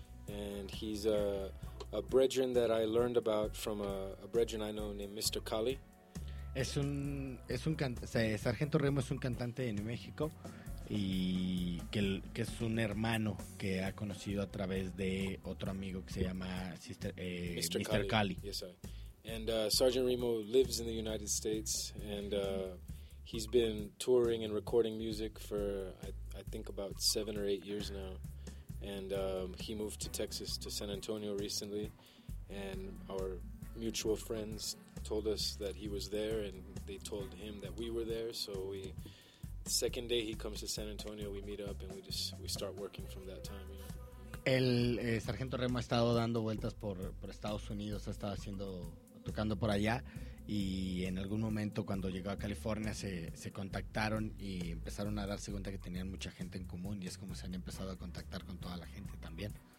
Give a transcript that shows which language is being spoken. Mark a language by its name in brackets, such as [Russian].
[English] And he's a brethren that I learned about from a brethren I know named Mr. Kali. [Spanish] Sargento Grimo es un cantante en México y que es un hermano que ha conocido a través de otro amigo que se llama Mr. Kali. [English] Yes, sir. And Sergeant Grimo lives in the United States, and he's been touring and recording music for I think about 7 or 8 years now. And he moved to Texas, to San Antonio recently, and our mutual friends told us that he was there, and they told him that we were there. So the second day he comes to San Antonio, we meet up, and we start working from that time. You know? [Spanish] Sargento Remo ha estado dando vueltas por Estados Unidos, ha estado tocando por allá, y en algún momento cuando llegó a California se contactaron y empezaron a darse cuenta que tenían mucha gente en común, y es como se han empezado a contactar con toda la gente también.